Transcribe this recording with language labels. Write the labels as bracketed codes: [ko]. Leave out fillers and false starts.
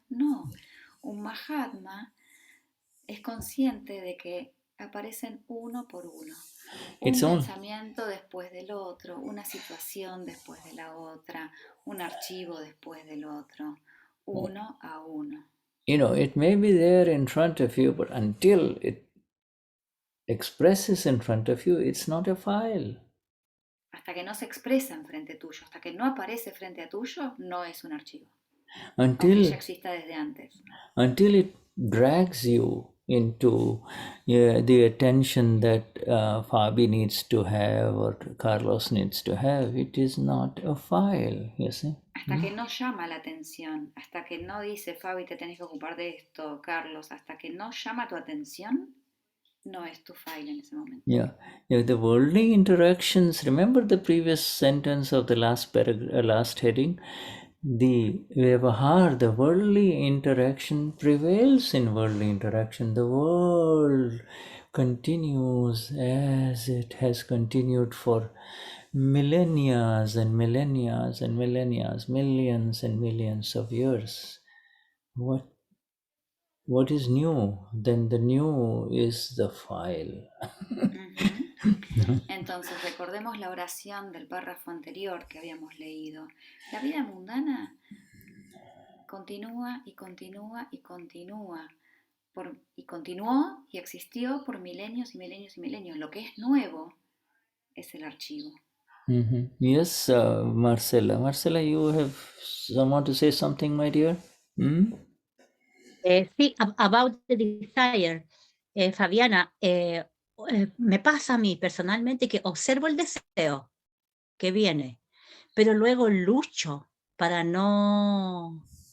[es] No, un Mahatma es consciente de que aparecen uno por uno. Un pensamiento después del otro, una situación después de la otra, un archivo después del otro, uno a uno. [en] It may be there in front of you, but until it expresses in front of you, it's not a file. [es] Hasta que no se expresa enfrente tuyo, hasta que no aparece frente a tuyo, no es un archivo. [en] Until [es] ya exista desde antes. [en] Until it drags you into the attention that Fabi needs to have or Carlos needs to have, it is not a file, you see. [es] Hasta que no llama la atención, hasta que no dice, Fabi, te tenés que ocupar de esto, Carlos, hasta que no llama tu atención, no es tu file en ese momento. [en] Yeah, the worldly interactions, remember the previous sentence of the last heading? The vyavahar, the worldly interaction prevails in worldly interaction. The world continues as it has continued for millennia and millennia and millennia, millions and millions of years. What is new? Then the new is the file. [es] Entonces recordemos la oración del párrafo anterior que habíamos leído. La vida mundana continúa y continúa y continúa. Y continuó y existió por milenios y milenios y milenios. Lo que es nuevo es el archivo. [en] Yes, Marcella. Marcella, you have someone to say something, my dear? [es] Sí, [en] about the desire. [es] Fabiana, me pasa a mí personalmente que observo el deseo que viene, pero luego lucho para no...